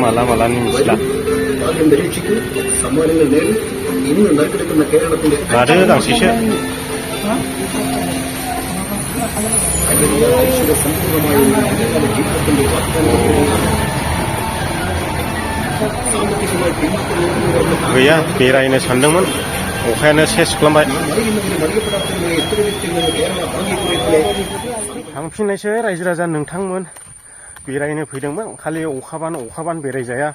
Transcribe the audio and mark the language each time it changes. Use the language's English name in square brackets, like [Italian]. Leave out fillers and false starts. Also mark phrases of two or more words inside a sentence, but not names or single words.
[Malayalam] ഭാഗ്യം പരീക്ഷിക്കൂ, സമ്മാനങ്ങൾ നേടി ഇന്ന് നറുക്കെടുക്കുന്ന കേരളത്തിന്റെ സമ്പൂർണമായ ജീവിതത്തിന്റെ [Bodo] गैया बेरायनो सानदोंमोन, अखायानो सेस खालामबाय। थांफिननायसै रायजो राजा नोंथांमोन। बेरायनो फैदोंमोन, खालि अखाबानो बेरायजाया।